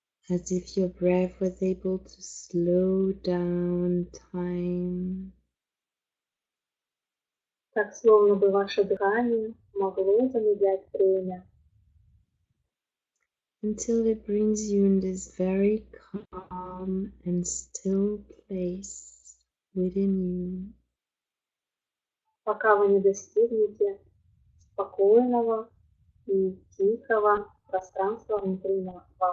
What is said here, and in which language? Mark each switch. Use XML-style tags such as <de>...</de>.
<en>As if your breath was able to slow down time.</en> <ru>Так, словно бы ваше дыхание могло замедлять время.</ru> <en>Until it brings you in this very calm and still place within you.</en> <ru>Пока вы не достигнете спокойного и тихого пространства внутри вас.</ru>